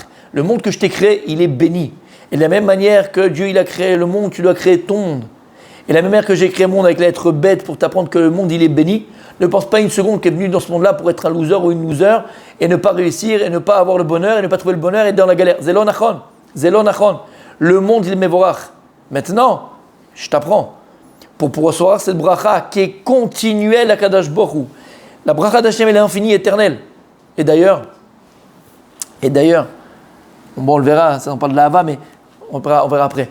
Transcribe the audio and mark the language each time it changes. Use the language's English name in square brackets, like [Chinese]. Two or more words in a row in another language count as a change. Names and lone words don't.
[French] Le monde que je t'ai créé, il est béni. Et de la même manière que Dieu il a créé le monde, tu dois créer ton monde. Et de la même manière que j'ai créé le monde avec la lettre bête pour t'apprendre que le monde il est béni, ne pense pas une seconde qu'elle est venue dans ce monde-là pour être un loser ou une loser et ne pas réussir et ne pas avoir le bonheur et ne pas trouver le bonheur et être dans la galère. [Hebrew] זה לא נכון, זה לא נכון. [French] Le monde il est mevorach. Maintenant, je t'apprends. Pour recevoir cette bracha qui est continuelle à [Hebrew] קדוש ברוך הוא. [French] La bracha d'Hachem elle est infinie, éternelle. Et d'ailleurs, bon on le verra, ça on parle de la Hava, mais on verra après.